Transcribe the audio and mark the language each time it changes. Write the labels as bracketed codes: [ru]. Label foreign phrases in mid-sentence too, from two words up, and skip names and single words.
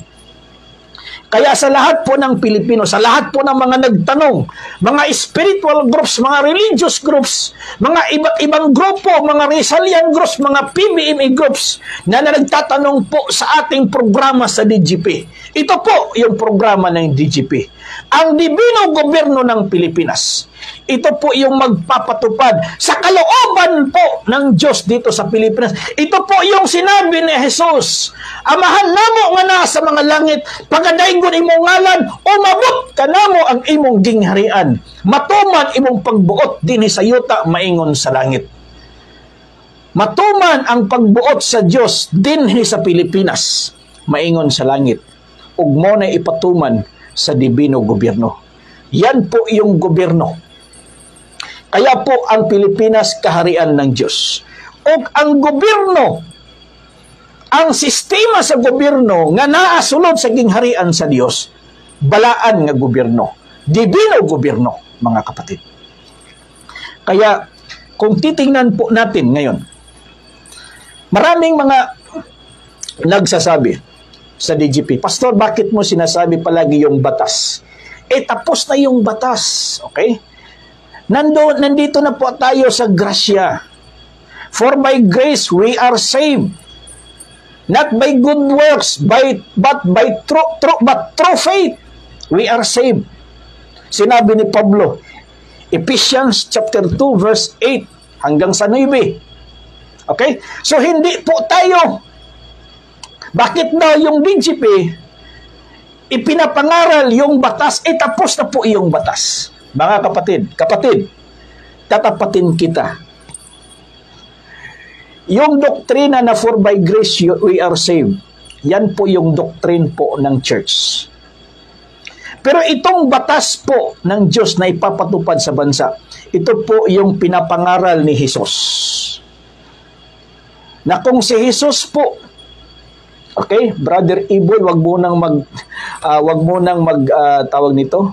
[tl] Kaya sa lahat po ng Pilipino, sa lahat po ng mga nagtanong, mga [en] spiritual groups, [tl] mga [en] religious groups, [tl] mga iba't ibang grupo, mga [en] Rizalian groups, [tl] mga [en] PBMA groups [tl] na nagtatanong po sa ating programa sa DGP. Ito po yung programa ng DGP. Ang Divino Gobyerno ng Pilipinas. Ito po yung magpapatupad sa kalooban po ng Diyos dito sa Pilipinas. Ito po yung sinabi ni Jesus. [ceb] Amahan namo nga na sa mga langit, pagadaingon imong ngalan, umabot ka namo ang imong gingharian. Matuman imong pagbuot dinhi sa yuta, maingon sa langit. Matuman ang pagbuot sa Diyos dinhi sa Pilipinas, maingon sa langit. Ug mo na ipatuman sa Divino Gobyerno. [tl] Yan po yung gobyerno. Kaya po ang Pilipinas kaharian ng Diyos. [ceb] O ang gobyerno, ang sistema sa gobyerno nga naasulod sa gingharian sa Diyos, balaan nga gobyerno. [tl] Divino gobyerno, mga kapatid. Kaya kung titingnan po natin ngayon, maraming mga nagsasabi sa DGP, Pastor, bakit mo sinasabi palagi yung batas? Tapos na yung batas, okay? Nandito na po tayo sa grasya. [en] For by grace we are saved. Not by good works, but through faith we are saved. [tl] Sinabi ni Pablo, Ephesians chapter 2 verse 8 hanggang sa 9. Okay? So hindi po tayo. Bakit daw yung DGP ipinapangaral yung batas, tapos na po yung batas. Mga kapatid, tatapatin kita. Yung doktrina na [en] for by grace we are saved, [tl] yan po yung doctrine po ng church. Pero itong batas po ng Diyos na ipapatupad sa bansa, ito po yung pinapangaral ni Jesus. Na kung si Jesus po, okay, Brother Iboy, wag mo nang tawag nito.